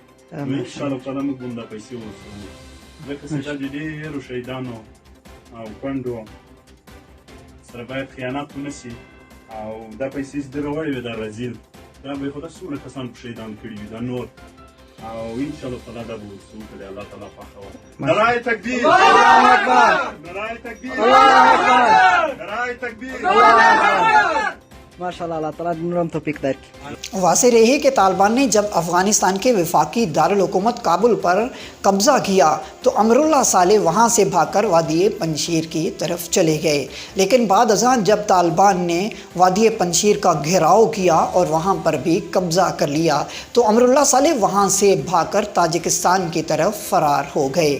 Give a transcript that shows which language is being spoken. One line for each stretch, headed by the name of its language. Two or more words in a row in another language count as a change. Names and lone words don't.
Pashto: نو
Arabic: ان شاء الله تعالی
Pashto: موږ به دا پیسې ورسوو، ځکه چې دا د ډېرو شهیدانو او کونډو سره باید خیانت ونه شي او دا پیسې چې ده راوړې وې دا رزیل دا به یې خو دا څومره کسان په شهیدان کړي وي دا نور، او
Arabic: ان شاء الله تعالی
Pashto: دا به ورسوو که د الله تعالی خوښه وه. نعره تکبیر، نعره تکبیر، نعره تکبیر.
Arabic: ماشاء اللہ،
Pashto: اللہ تعالیٰ نورم توفیق درکړي.
Urdu: واضح رہے کہ طالبان نے جب افغانستان کے وفاقی دارالحکومت کابل پر قبضہ کیا تو امراللہ صالح وہاں سے بھاگ کر وادی پنجشیر کی طرف چلے گئے، لیکن بعد ازاں جب طالبان نے وادی پنجشیر کا گھیراؤ کیا اور وہاں پر بھی قبضہ کر لیا تو امراللہ صالح وہاں سے بھاگ کر تاجکستان کی طرف فرار ہو گئے۔